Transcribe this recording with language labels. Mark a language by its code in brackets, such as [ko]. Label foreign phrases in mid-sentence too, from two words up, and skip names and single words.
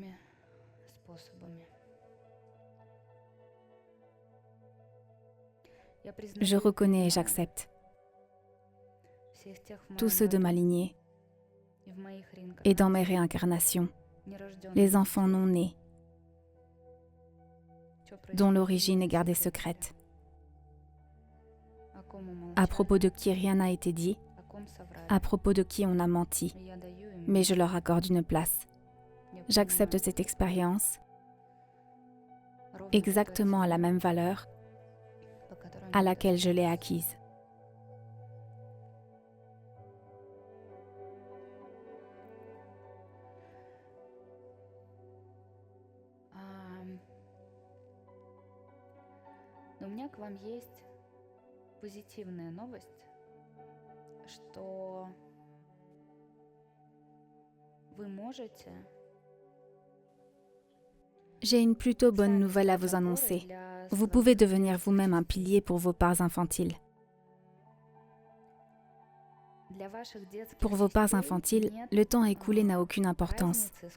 [fr] Je reconnais et j'accepte tous ceux de ma lignée et dans mes réincarnations, les enfants non nés, dont l'origine est gardée secrète, à propos de qui rien n'a été dit, à propos de qui on a menti, mais je leur accorde une place. J'accepte cette expérience exactement à la même valeur à laquelle je l'ai acquise. [ru] Но у меня к вам есть позитивная новость, что вы можете. [fr] J'ai une plutôt bonne nouvelle à vous annoncer. Vous pouvez devenir vous-même un pilier pour vos parts infantiles. Pour vos parts infantiles, le temps écoulé n'a aucune importance.